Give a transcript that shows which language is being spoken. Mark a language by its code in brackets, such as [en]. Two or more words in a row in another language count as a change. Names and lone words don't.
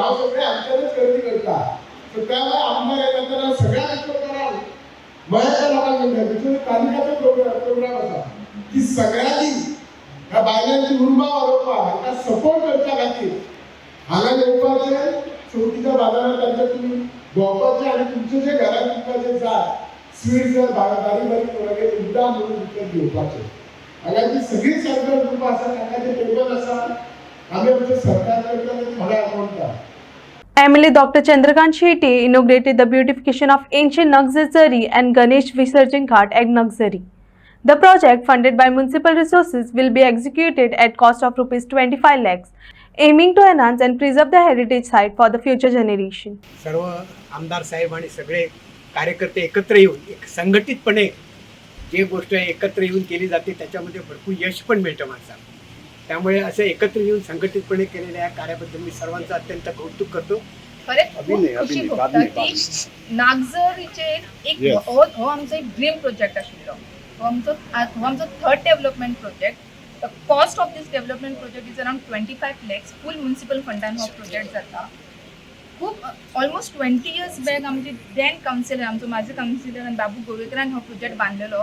[kok] हांव सगळें आमच्यानूच खरेदी करता. सो त्या वेळार आमदार येता तेन्ना सगळ्या रिपोर्टरांक मयाच्या लोकांक म्हणटा तितून तालुक्याचो प्रोग्राम आसा की सगळ्यांनी ह्या बायलांची उर्बा वाडोवपाक हांकां सपोर्ट करच्या खातीर हांगा येवपाचें चवथीच्या बाजारांत तांचे तुमी भोंवपाचें आनी तुमचें जें घरांत तुमकां जाय स्वीट्स जाय बारीक बारीक कोणागेर उड्डां म्हणून विकत घेवपाचें. हांगा जी सगळी सरकार ग्रूप आसा तांकां जे टेबल आसा आमी आमचे सरकार कडल्यान थोडे अमावंटा. [en] MLA Dr. Chandrakant Shetty inaugurated the beautification of ancient Naxzari and Ganesh Visarjan Ghat at Naxzari. The project, funded by municipal resources, will be executed at cost of ₹25 lakhs, aiming to enhance and preserve the heritage site for the future generation. [mr] सर्व आमदार साहेब आणि सगळे कार्यकर्ते एकत्र येऊन एक संघटितपणे जे गोष्ट एकत्र येऊन केली जाते त्याच्यामध्ये भरपूर यश पण मिळतं माणसाला. त्यामुळे असं एकत्र येऊन संघटितपणे केलेल्या या कार्याबद्दल मी सर्वांचं अत्यंत कौतुक करतो. [kok] खरेंच खूप खुशी भोगता की नागझरीचे एक हो आमचो एक [en] dream project [kok] आशिल्लो. हो आमचो [en] third development project. the cost of this development project is around 25 lakhs. full municipal [kok] फंडान हो प्रोजेक्ट जाता. खूप [en] almost 20 years back [kok] आमचे [en] then councillor [kok] आमचो माझे कावन्सिलर बाबू गोवेकरान हो प्रोजेक्ट बांदलेलो.